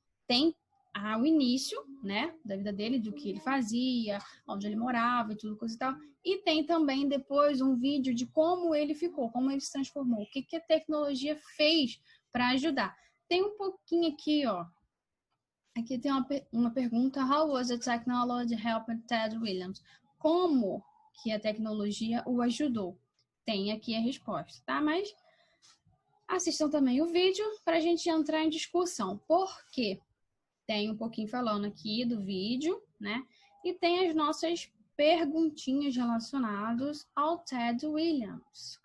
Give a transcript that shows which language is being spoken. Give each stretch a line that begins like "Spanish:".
Portuguese: Tem o início, né, da vida dele, do que ele fazia, onde ele morava e tudo, coisa e tal. E tem também, depois, um vídeo de como ele ficou, como ele se transformou, o que a tecnologia fez para ajudar. Tem um pouquinho aqui, ó. Aqui tem uma pergunta.
English: How was the technology helping Ted Williams?
Portuguese: Como que a tecnologia o ajudou? Tem aqui a resposta, tá? Mas assistam também o vídeo para a gente entrar em discussão. Por quê? Tem um pouquinho falando aqui do vídeo, né? E tem as nossas perguntinhas relacionadas ao Ted Williams.